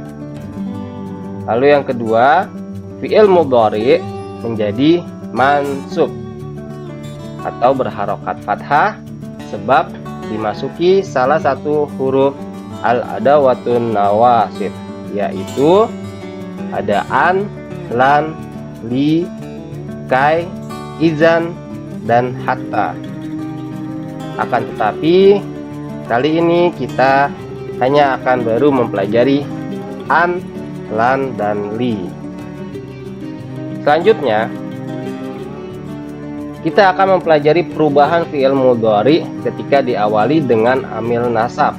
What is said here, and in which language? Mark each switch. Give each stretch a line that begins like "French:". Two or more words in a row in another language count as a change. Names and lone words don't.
Indonesian: Lalu yang kedua,
Arabic: فعل مضارع
Indonesian: menjadi mansub atau berharokat fathah sebab dimasuki salah satu huruf
Arabic: الأدوات النواصب,
Indonesian: yaitu ada an, lan, li, kai, izan, dan hatta. Akan tetapi kali ini kita hanya akan baru mempelajari an, lan, dan li. Selanjutnya kita akan mempelajari perubahan
Arabic: فعل مضارع
Indonesian: ketika diawali dengan
Arabic: عامل نصب.